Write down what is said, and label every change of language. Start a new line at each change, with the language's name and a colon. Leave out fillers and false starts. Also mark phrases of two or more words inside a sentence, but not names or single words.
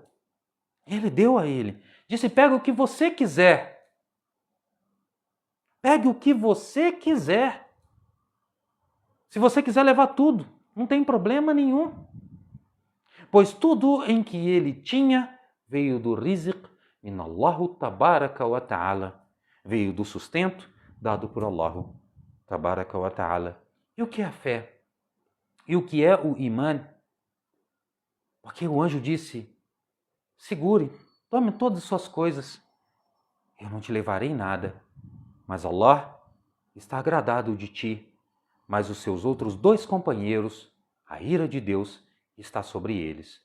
Portuguese: Ele deu a ele. Disse, pega o que você quiser. Pegue o que você quiser. Se você quiser levar tudo, não tem problema nenhum. Pois tudo em que ele tinha veio do
Arabic: رزق من الله تبارك وتعالى.
Portuguese: Veio do sustento dado por
Arabic: الله تبارك وتعالى.
Portuguese: E o que é a fé? E o que é o iman? Porque o anjo disse, segure, tome todas as suas coisas. Eu não te levarei nada. Mas Allah está agradado de ti. Mas os seus outros 2 companheiros, a ira de Deus está sobre eles.